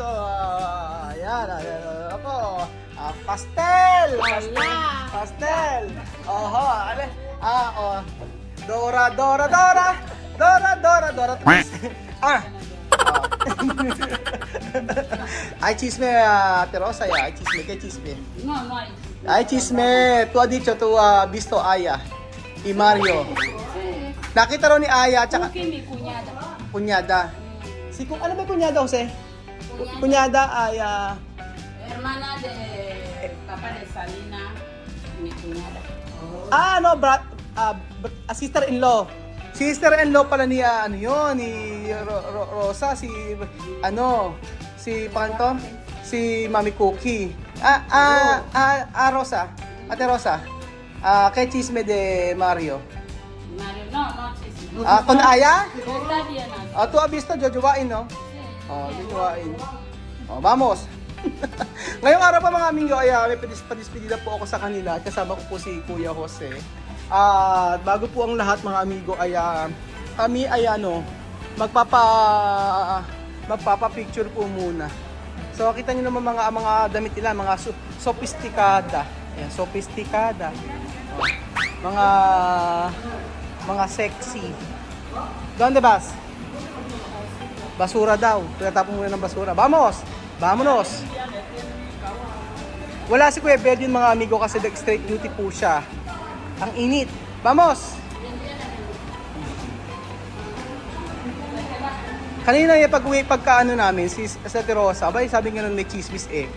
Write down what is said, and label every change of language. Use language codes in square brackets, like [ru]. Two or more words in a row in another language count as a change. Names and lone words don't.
[tl] Ayan, ayan. Ako. Pastel! Pastel! Oho, ano? Oh. Dora. [es] Ay chisme, Terosa ya, ay chisme, kay chisme. No. Ay chisme, tu ha dicho, tu visto Aya y Mario. [tl] Nakita raw ni Aya at saka Kung may kunyada. kunyada. Ano ba kunyada, Jose? Kunyada ay [es] Hermana de Papa de Salina. [tl] May kunyada. sister-in-law. Sister-in-law pala ni ano yun, ni Rosa, si Panto, si Mami Cookie. Rosa, Ate Rosa. [es] Kay Chisme de Mario. Mario, no, chisme. Con Aya? Todavía no. Tu ha visto, jojowain, no? Jojowain. Vamos. [tl] Ngayong araw pa, mga amigo, ay may padispedida po ako sa kanila. Kasama ko po si Kuya Jose. Bago po ang lahat, mga amigo, ay kami ay magpapa-picture po muna. So kita niyo naman mga damit nila, mga sophisticada. Ayan, sophisticada. Mga sexy. [es] Donde vas? [tl] Basura daw. Pinatapon muna ng basura. [es] Vamonos! [tl] Wala si Kuya Bed yun, mga amigo, kasi [en] straight duty [tl] po siya. Ang init. Vamos! Kanina yung pag-uwi pagkaano namin, sa Terosa, abay sabi nga nun may chismis eka.